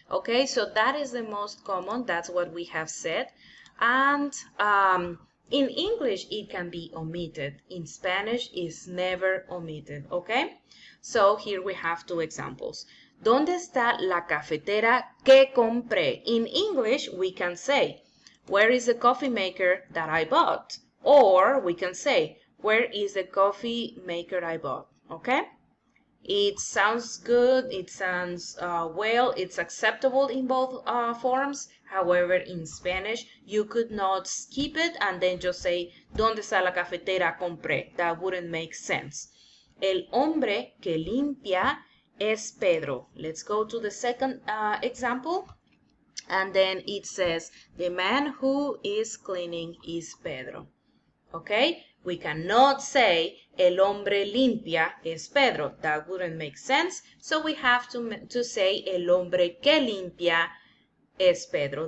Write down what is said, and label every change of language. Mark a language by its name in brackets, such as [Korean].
[English] Okay, so that is the most common, that's what we have said. And in English, it can be omitted. In Spanish, it's never omitted, okay? So here we have 2 examples. [Spanish] ¿Dónde está la cafetera que compré? [English] In English, we can say, where is the coffee maker that I bought? Or we can say, where is the coffee maker I bought? Okay? It sounds good, it sounds well, it's acceptable in both forms. However, in Spanish, you could not skip it and then just say, [Spanish] ¿Dónde está la cafetera compré? [English] That wouldn't make sense. [Spanish] El hombre que limpia es Pedro. [English] Let's go to the second example. And then it says, the man who is cleaning is Pedro. Okay? We cannot say [Spanish] el hombre limpia es Pedro. [English] That wouldn't make sense. So we have to say [Spanish] el hombre que limpia es Pedro.